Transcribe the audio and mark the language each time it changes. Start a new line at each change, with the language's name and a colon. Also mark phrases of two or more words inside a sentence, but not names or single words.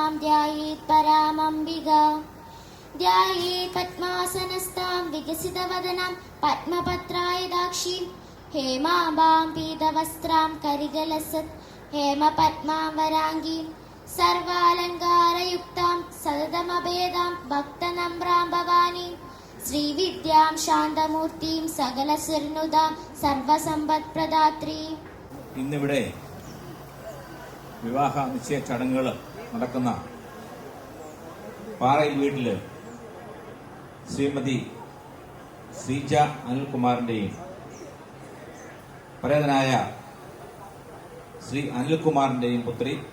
Sanskrit: ध्यायेत् परामम्बिका ध्यायेत् पद्मासनस्तां विकसितवदनां पद्मपत्रायदाक्षीं हेमाम्बां पीतवस्त्रां करिगलसत् हेमपद्मां वराङ्गीं सर्वालङ्कारयुक्तां सततमभेदां भक्तनम्रां भवानीं श्रीविद्यां शान्तमूर्तिं सकलसुरनुदां सर्वसമ്പത്പ്രദാത്രീം.
Malayalam: ഇന്നിവിടെ വിവാഹ നിശ്ചയ ചടങ്ങുകൾ നടക്കുന്ന പാറയിൽ വീട്ടിൽ ശ്രീമതി ശ്രീജ അനിൽകുമാറിന്റെയും പരേതനായ ശ്രീ അനിൽകുമാറിന്റെയും പുത്രി